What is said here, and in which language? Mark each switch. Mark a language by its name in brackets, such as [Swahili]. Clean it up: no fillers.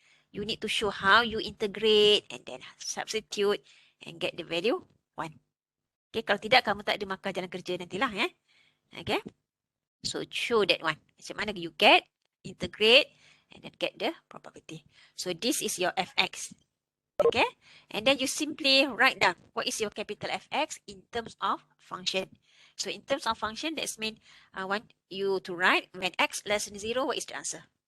[English] You need to show how you integrate and then substitute and get the value 1. [Malay] Okay, kalau tidak, kamu tak ada markah jalan kerja nantilah. [English] Okay. So show that one. [Malay] Macam mana [English] you get, integrate, and then get the probability. So this is your fx. Okay. And then you simply write down what is your capital Fx in terms of function. So in terms of function, that means I want you to write when x less than 0, what is the answer?